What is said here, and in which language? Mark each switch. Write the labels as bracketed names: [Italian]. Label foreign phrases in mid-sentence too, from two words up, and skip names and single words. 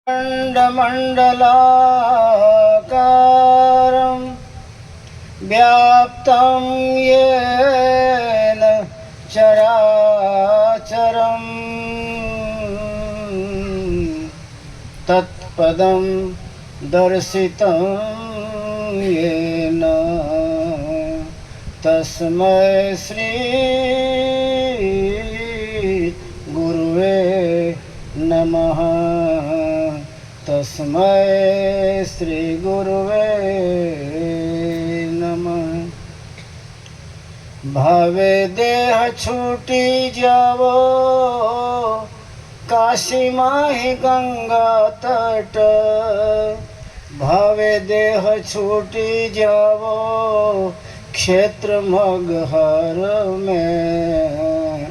[Sanskrit] मण्डलाकारं व्याप्तं येन चराचरं तत्पदं दर्शितं येन तस्मै श्री गुरुवे नमः। तस्मै श्री गुरुवे नमः। [Hindi] भावे देह छूटी जावो काशी माही गंगा तट। भावे देह छूटी जावो क्षेत्र मगहर में।